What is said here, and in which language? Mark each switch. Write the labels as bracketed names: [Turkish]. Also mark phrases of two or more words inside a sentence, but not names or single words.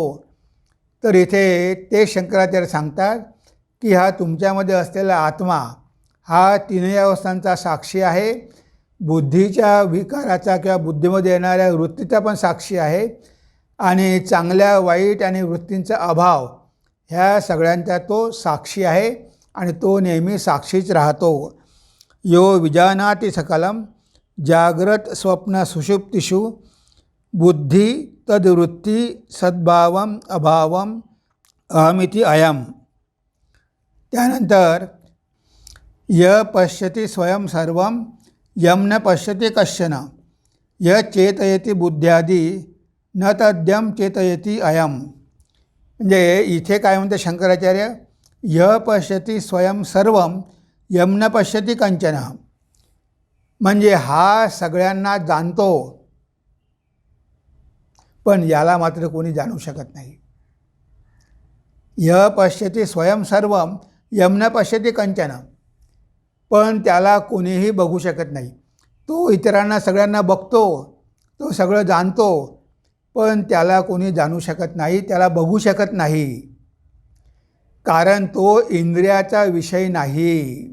[Marathi] तर इथे ते शंकराचार्य सांगतात की हा तुमच्यामध्ये असलेला आत्मा हा तीनही अवस्थांचा साक्षी आहे, बुद्धीच्या विकाराचा किंवा बुद्धीमध्ये येणाऱ्या वृत्तीचा पण साक्षी आहे, आणि चांगल्या वाईट आणि वृत्तींचा अभाव ह्या सगळ्यांचा तो साक्षी आहे, आणि तो नेहमी साक्षीच राहतो. [Sanskrit] यो विजानाति सकलम जाग्रत स्वप्न सुषुप्तिषु बुद्धी तद्वृत्ती सद्भावम अभावम अहमिति अयम. त्यानंतर य पश्यति स्वयं सर्वं यम न पश्यति कश्चन य चेतयति बुद्ध्यादि न तद्यम चेतयति अयम. [Marathi] म्हणजे इथे काय म्हणते शंकराचार्य, [Sanskrit] य पश्यति स्वयं सर्वं यम न पश्यति कंचन. [Marathi] म्हणजे हा सगळ्यांना जाणतो, पण याला मात्र कोणी जाणू शकत नाही. [Sanskrit] य पश्यति स्वयं सर्वं यम न पश्यति कंचन, [Marathi] पण त्याला कोणीही बघू शकत नाही. तो इतरांना सगळ्यांना बघतो, तो सगळं जाणतो, पण त्याला कोणी जाणू शकत नाही, त्याला बघू शकत नाही, कारण तो इंद्रियाचा विषय नाही.